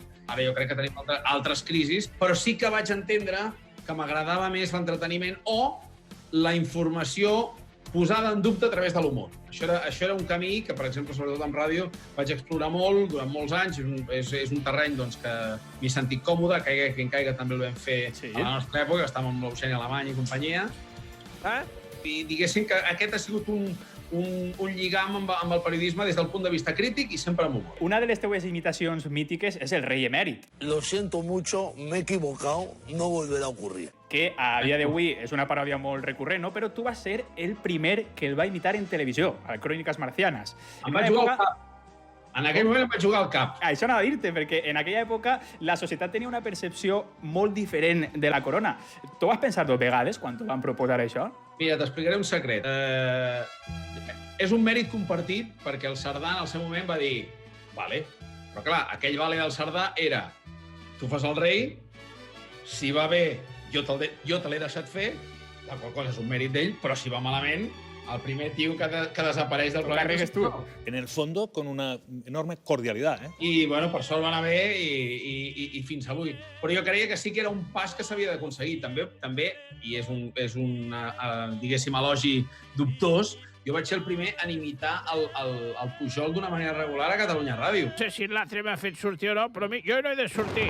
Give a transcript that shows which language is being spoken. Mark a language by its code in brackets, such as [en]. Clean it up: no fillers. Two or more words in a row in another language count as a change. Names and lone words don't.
[ca] Ara jo crec que tenim altres crisis, però sí que vaig entendre que m'agradava més l'entreteniment o la informació posada en dubte a través de l'humor. Això era un camí que, per exemple, sobretot en ràdio, vaig explorar molt durant molts anys. És un terreny que m'hi he sentit còmode, caiga quien caiga també el vam fer a la nostra època, estàvem amb l'Eugeni Alemany i companyia. I diguéssim que aquest ha sigut un lligam amb el periodisme des del punt de vista crític i sempre amb humor. Una de les teues imitacions mítiques és el rei emèrit. [es] Lo siento mucho, me he equivocado, no volverá a ocurrir. [ca] Que a dia d'avui és una paròdia molt recurrent, no? Però tu vas ser el primer que el va imitar en televisió, a Cròniques Marcianes. Em vaig jugar al cap. En aquell moment em vaig jugar al cap. Això anava a dir-te, perquè en aquella època la societat tenia una percepció molt diferent de la corona. Tu vas pensar 2 vegades quan t'ho van proposar això? Mira, t'explicaré un secret. És un mèrit compartit perquè el Cerdà en el seu moment va dir vale, però clar, aquell vale del Cerdà era tu fas el rei, si va bé jo te l'he deixat fer, la qual cosa és un mèrit d'ell, però si va malament, el primer tio que desapareix del programa és tu. [es] En el fondo, con una enorme cordialidad. [ca] I, bueno, per sort va anar bé i fins avui. Però jo creia que sí que era un pas que s'havia d'aconseguir. També, i és un diguéssim, elogi dubtós, jo vaig ser el primer en imitar el Pujol d'una manera regular a Catalunya Ràdio. No sé si l'altre m'ha fet sortir o no, però jo no he de sortir.